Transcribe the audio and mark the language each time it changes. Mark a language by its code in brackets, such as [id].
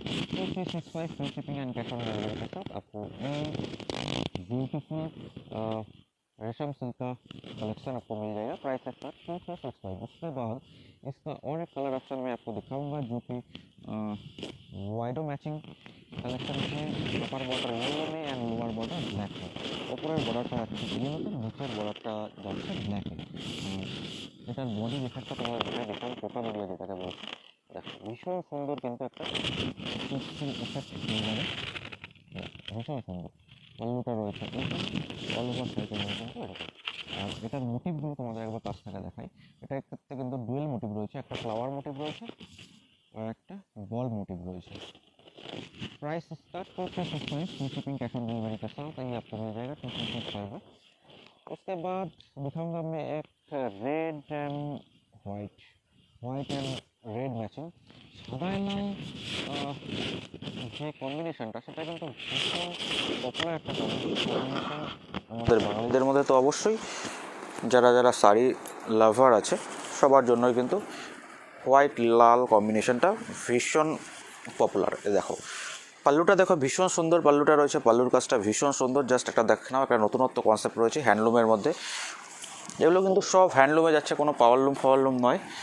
[hi] 2365 free shipping and cash on delivery के साथ आपको ब्यूटीफुल रेशम सिल्क का कलेक्शन आपको मिल जाएगा। प्राइस है इसका 2365। उसके बाद इसका और एक कलर ऑप्शन मैं आपको दिखाऊंगा जो कि वाइडो मैचिंग कलेक्शन है। अपर बॉर्डर येलो में एंड लोअर बॉर्डर ब्लैक है। [bn] উপরের বর্ডারটা যাচ্ছে ইয়েলোতে, নিচের বর্ডারটা যাচ্ছে ব্ল্যাকে। এটার বডি ডিফেক্টটা তোমার দেখুন পোকা বেরিয়ে যেটাকে বলছে। দেখো ভীষণ সুন্দর কিন্তু একটা পিক্সেল এফেক্ট হয়ে যাবে, ভীষণ সুন্দর। পল্লুটা রয়েছে অল ওভার সাইকেল কিন্তু এরকম। আর এটার মোটিভগুলো তোমাদের একবার কাছ থেকে দেখাই। এটার ক্ষেত্রে কিন্তু ডুয়েল মোটিভ রয়েছে, একটা ফ্লাওয়ার মোটিভ রয়েছে और একটা বল मोटिव রয়েছে। [hi] प्राइस इसका 2365, free shipping cash on delivery के साथ ये आपको मिल जाएगा 2365 में। उसके बाद दिखाऊंगा मैं एक red and white and red matching [bn] সাদা লাল যে কম্বিনেশনটা সেটা কিন্তু ভীষণ পপুলার একটা কম্বিনেশন আমাদের বাঙালিদের মধ্যে তো অবশ্যই, যারা যারা শাড়ি লাভার আছে সবার জন্যই কিন্তু হোয়াইট লাল কম্বিনেশনটা ভীষণ পপুলার। দেখো পাল্লুটা দেখো ভীষণ সুন্দর পাল্লুটা রয়েছে, পাল্লুর কাজটা ভীষণ সুন্দর। জাস্ট একটা দেখে নাও, একটা নতুনত্ব কনসেপ্ট রয়েছে হ্যান্ডলুমের মধ্যে। এগুলো কিন্তু সব হ্যান্ডলুমে যাচ্ছে, কোনো পাওয়ারলুম নয়।